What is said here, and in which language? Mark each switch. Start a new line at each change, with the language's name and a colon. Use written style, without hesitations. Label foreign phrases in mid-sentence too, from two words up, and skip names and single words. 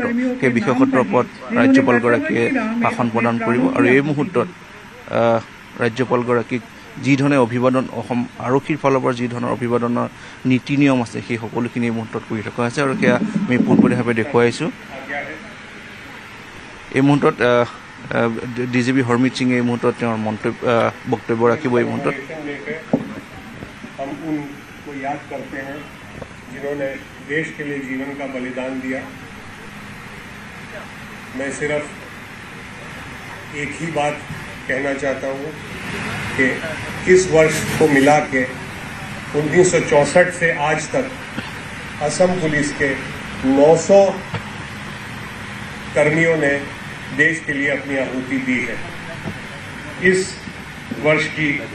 Assamese: সেই বিশেষত্বৰ ওপৰত ৰাজ্যপালগৰাকীয়ে ভাষণ প্ৰদান কৰিব আৰু এই মুহূৰ্তত ৰাজ্যপালগৰাকীক যি ধৰণে অভিবাদন অসম আৰক্ষীৰ ফালৰ পৰা যি ধৰণৰ অভিবাদনৰ নীতি নিয়ম আছে সেই সকলোখিনি এই মুহূৰ্তত কৰি থকা হৈছে আৰু সেয়া আমি পোনপটীয়াভাৱে দেখুৱাইছোঁ এই মুহূৰ্তত DGP হৰমিত সিঙে এই মুহূৰ্তত তেওঁৰ বক্তব্য ৰাখিব এই মুহূৰ্তত
Hindi: हम उनको याद करते हैं जिन्होंने देश के लिए जीवन का बलिदान दिया मैं सिर्फ एक ही बात कहना चाहता हूँ कि इस वर्ष को मिला के 1964 से आज तक असम पुलिस के 900 कर्मियों ने देश के लिए अपनी आहुति दी है इस वर्ष की